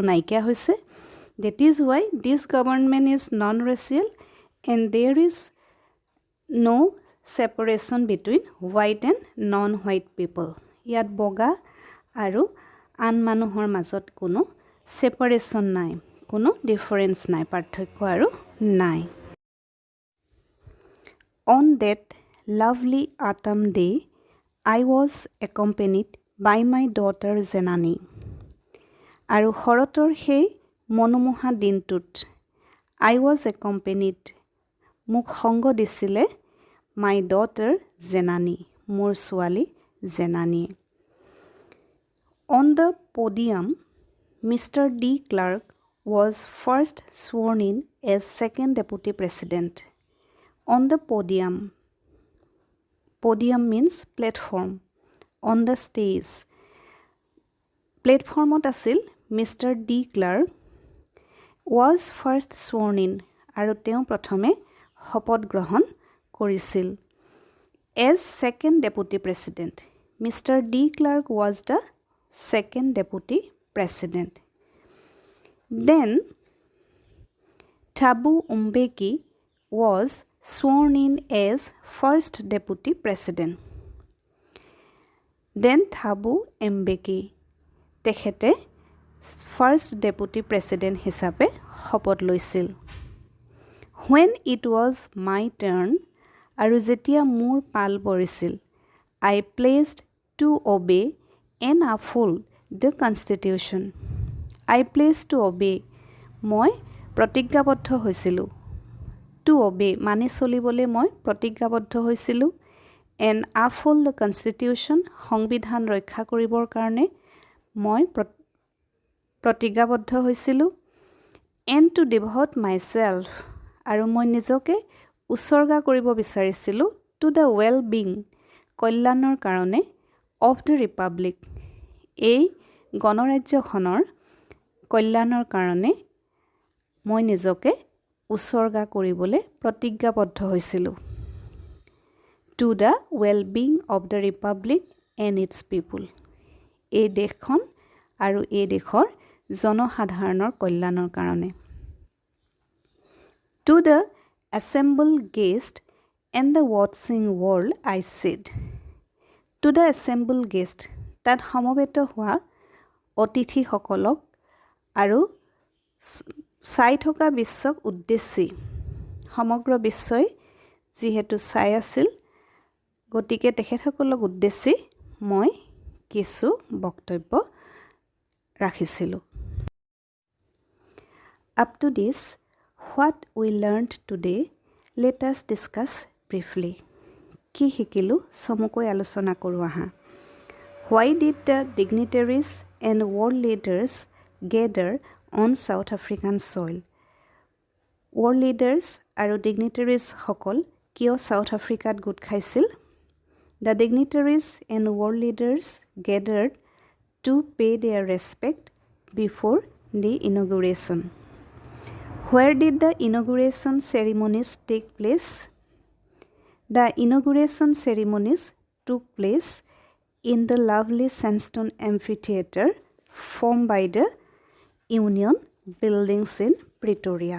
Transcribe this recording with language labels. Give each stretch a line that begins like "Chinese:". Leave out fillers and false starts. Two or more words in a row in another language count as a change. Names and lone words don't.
Assamese: নাইকিয়া হৈছে
English: that is why this government is non-racial and there is no separation between white and non-white people
Assamese: ইয়াত বগা আৰু আন মানুহৰ মাজত কোনো separation নাই কোনো difference নাই পাৰ্থক্য আৰু নাই
English: On that lovely autumn day, I was accompanied by my daughter Zenani.
Assamese: আৰু শৰতৰ সেই মনোমোহা দিনটোত
English: I was accompanied
Assamese: মোক সংগ দিছিলে
English: my daughter Zenani
Assamese: মোৰ ছোৱালী Zenani.
English: On the podium, Mr. D. Clark was first sworn in as second deputy president. On the podium, podium means platform, on the stage,
Assamese: platformot আছিল
English: Mr. D. Clark was first sworn in
Assamese: আৰু তেওঁ প্ৰথমে শপত গ্ৰহণ কৰিছিল
English: as second deputy president. Mr. D. Clark was the second deputy president. Then Thabo Mbeki was sworn in as first deputy president. Then Thabo Mbeki তেখেতে first deputy president
Assamese: হিচাপে শপত লৈছিল.
English: When it was my turn
Assamese: আৰু যেতিয়া মোৰ পাল পৰিছিল,
English: I pledged to obey and uphold the constitution. I pledged to obey.
Assamese: মই প্ৰতিজ্ঞাবদ্ধ হৈছিলোঁ.
English: To obey
Assamese: মানি চলিবলৈ মই প্ৰতিজ্ঞাবদ্ধ হৈছিলোঁ.
English: And uphold the constitution
Assamese: সংবিধান ৰক্ষা কৰিবৰ কাৰণে মই প্ৰতিজ্ঞাবদ্ধ হৈছিলোঁ.
English: And to devote myself
Assamese: আৰু মই নিজকে উৎসৰ্গা কৰিব বিচাৰিছিলোঁ
English: to the well-being
Assamese: কল্যাণৰ কাৰণে
English: of the republic
Assamese: এই গণৰাজ্যখনৰ কল্যাণৰ কাৰণে মই নিজকে উৎসৰ্গা কৰিবলৈ প্ৰতিজ্ঞাবদ্ধ হৈছিলোঁ.
English: To the well-being of the republic and its people
Assamese: এই দেশখন আৰু এই দেশৰ জনসাধাৰণৰ কল্যাণৰ কাৰণে.
English: To the assembled guest and the watching world I said. To the assembled guest
Assamese: তাত সমবেত হোৱা অতিথিসকলক আৰু চাই থকা বিশ্বক উদ্দেশ্যি সমগ্ৰ বিশ্বই যিহেতু চাই আছিল গতিকে তেখেতসকলক উদ্দেশ্যি মই কিছু বক্তব্য ৰাখিছিলোঁ.
English: Up to this, what we learned today, let us discuss briefly.
Assamese: কি শিকিলো চমুকৈ আলোচনা কৰোঁ আহা.
English: Why did the dignitaries and world leaders gather on South African soil? World leaders
Assamese: আৰু dignitaries সকল কিয় South Africaত গোট খাইছিল?
English: The dignitaries and world leaders gathered to pay their respect before the inauguration. Where did the inauguration ceremonies take place? The inauguration ceremonies took place in the lovely sandstone amphitheater formed by the Union buildings in Pretoria.